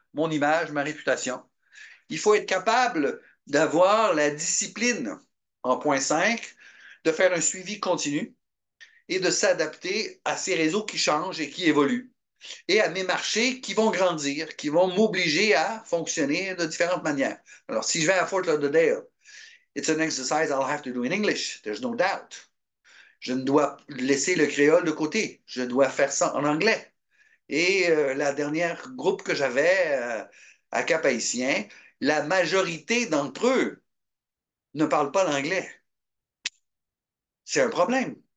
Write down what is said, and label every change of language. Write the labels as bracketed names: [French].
[French] Mon image, ma réputation. Il faut être capable d'avoir la discipline, en point 5, de faire un suivi continu et de s'adapter à ces réseaux qui changent et qui évoluent et à mes marchés qui vont grandir, qui vont m'obliger à fonctionner de différentes manières. Alors, si je vais à Fort Lauderdale, [English] it's an exercise I'll have to do in English, there's no doubt. [French] Je ne dois laisser le créole de côté. Je dois faire ça en anglais. Et la dernière groupe que j'avais à Cap-Haïtien, la majorité d'entre eux ne parlent pas l'anglais. C'est un problème.